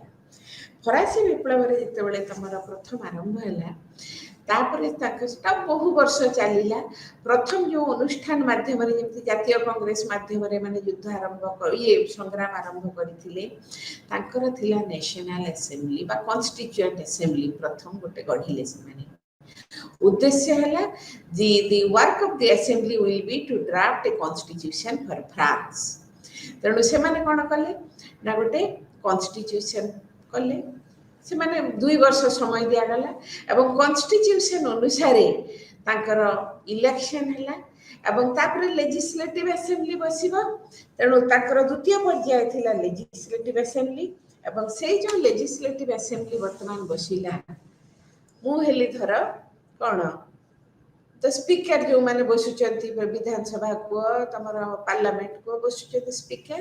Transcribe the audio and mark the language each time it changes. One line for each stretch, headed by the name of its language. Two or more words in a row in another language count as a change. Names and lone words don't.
Odia: ଫରାସୀ ବିପ୍ଳବରେ ଯେତେବେଳେ ତମର ପ୍ରଥମ ଆରମ୍ଭ ହେଲା ତାପରେ ସେଟା ବହୁ ବର୍ଷ ଚାଲିଲା। ପ୍ରଥମ ଯେଉଁ ଅନୁଷ୍ଠାନ ମାଧ୍ୟମରେ ଯେମିତି ଜାତୀୟ କଂଗ୍ରେସ ମାଧ୍ୟମରେ ମାନେ ଯୁଦ୍ଧ ଆରମ୍ଭ ସଂଗ୍ରାମ ଆରମ୍ଭ କରିଥିଲେ ତାଙ୍କର ଥିଲା
English: National Assembly
Odia: ବା
English: Constituent Assembly
Odia: ପ୍ରଥମ ଗୋଟେ ଗଢ଼ିଲେ ସେମାନେ। ଉଦ୍ଦେଶ୍ୟ ହେଲା
English: the work of the assembly will be to draft a constitution for France।
Odia: ତେଣୁ ସେମାନେ କ'ଣ କଲେ ନା ଗୋଟେ କନଷ୍ଟିଚ୍ୟୁସନ୍ କଲେ। ସେମାନେ 2 ବର୍ଷ ସମୟ ଦିଆଗଲା ଏବଂ କନଷ୍ଟିଚ୍ୟୁସନ୍ ଅନୁସାରେ ତାଙ୍କର ଇଲେକ୍ସନ୍ ହେଲା ଏବଂ ତାପରେ
English: legislative assembly
Odia: ବସିବ। ତେଣୁ ତାଙ୍କର ଦ୍ୱିତୀୟ ପର୍ଯ୍ୟାୟ ଥିଲା
English: legislative assembly
Odia: ଏବଂ ସେଇ ଯେଉଁ
English: legislative assembly
Odia: ବର୍ତ୍ତମାନ ବସିଲା ମୁଁ ହେଲି ଧର କ'ଣ ତ ସ୍ପିକର ଯେଉଁମାନେ ବସୁଛନ୍ତି ବିଧାନସଭା କୁହ ତମର ପାର୍ଲାମେଣ୍ଟ କୁହ ବସୁଛନ୍ତି ସ୍ପିକର।